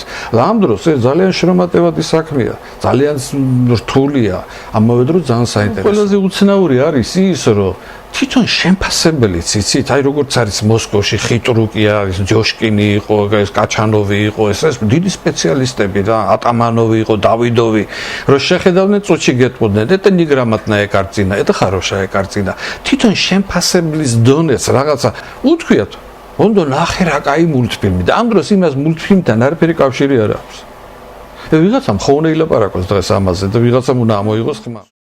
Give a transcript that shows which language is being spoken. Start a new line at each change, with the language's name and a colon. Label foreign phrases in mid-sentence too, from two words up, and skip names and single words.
Georgian: ამ დროს ეს ძალიან შრომატევადი საქმეა, ძალიან რთულია, ამავე დროს ძალიან საინტერესო. ყველაზე უცნაური არის ის, რომ თვითონ შემფასებელიც იცით, აი როგორც არის მოსკოვში ხიტრუკი არის, ჯოშკინი იყო, ეს კაჩანოვი იყო, ეს დიდი სპეციალისტები და ატამანოვი იყო, დავიდოვი, რომ შეხედავდნენ წუთში გეტყოდნენ,
Russian: это неграмотная картина, это хорошая картина.
Georgian: თვითონ შემფასებლის დონეც რაღაცა უთქვიათ, უნდა ნახე რა კაი მულტფილმი და ამ დროს იმას მულტფილმთან არაფერი კავშირი არ აქვს. ვიღაცამ ხოლმე ილაპარაკოს დღეს ამაზე და ვიღაცამ უნდა ამოიღოს ხმა.